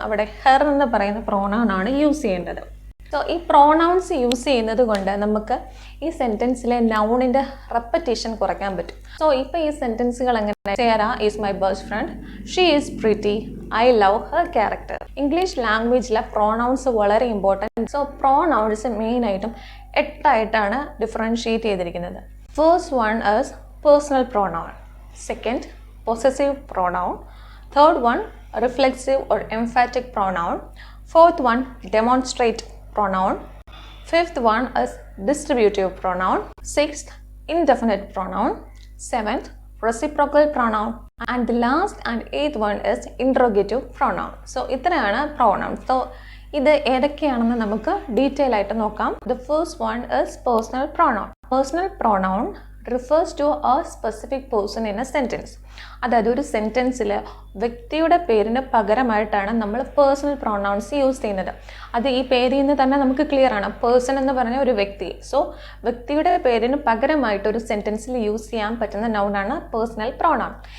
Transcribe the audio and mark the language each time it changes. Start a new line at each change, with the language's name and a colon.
Malayalam: അവിടെ ഹെർ എന്ന് പറയുന്ന പ്രോനൗൺ ആണ് യൂസ് ചെയ്യേണ്ടത്. സോ ഈ പ്രോനൗൺസ് യൂസ് ചെയ്യുന്നത് കൊണ്ട് നമുക്ക് ഈ സെൻറ്റൻസിലെ നൗണിൻ്റെ റെപ്പറ്റീഷൻ കുറയ്ക്കാൻ പറ്റും. സോ ഇപ്പോൾ ഈ സെൻറ്റൻസുകൾ എങ്ങനെ?
English: Sarah is my best friend, she is pretty, I love her character.
Malayalam: English ലാംഗ്വേജിലെ pronouns വളരെ ഇമ്പോർട്ടൻറ്റ്. സോ പ്രോനൗൺസ് മെയിനായിട്ടും 8 ആയിട്ടാണ് ഡിഫറൻഷിയേറ്റ് ചെയ്തിരിക്കുന്നത്.
English: First one is personal pronoun, second possessive pronoun, third one reflexive or emphatic pronoun, fourth one demonstrate pronoun, fifth one is distributive pronoun, sixth indefinite pronoun, seventh reciprocal pronoun, and the last and eighth one is interrogative pronoun.
Malayalam: So ഇത്രയാണ് pronouns. So ഇത് ഏതൊക്കെയാണെന്ന് നമുക്ക് detail ആയിട്ട് നോക്കാം.
English: The first one is personal pronoun. Personal pronoun refers to a specific person in a sentence.
Malayalam: അതായത് ഒരു സെൻറ്റൻസിൽ വ്യക്തിയുടെ പേരിന് പകരമായിട്ടാണ് നമ്മൾ പേഴ്സണൽ പ്രൊനൗൺസ് യൂസ് ചെയ്യുന്നത്. അത് ഈ പേരിൽ നിന്ന് തന്നെ നമുക്ക് ക്ലിയർ ആണ്. പേഴ്സൺ എന്ന് പറഞ്ഞ ഒരു വ്യക്തി. സോ വ്യക്തിയുടെ പേരിന് പകരമായിട്ട് ഒരു സെൻറ്റൻസിൽ യൂസ് ചെയ്യാൻ പറ്റുന്ന നൗണാണ് പേഴ്സണൽ പ്രൊനൗൺ.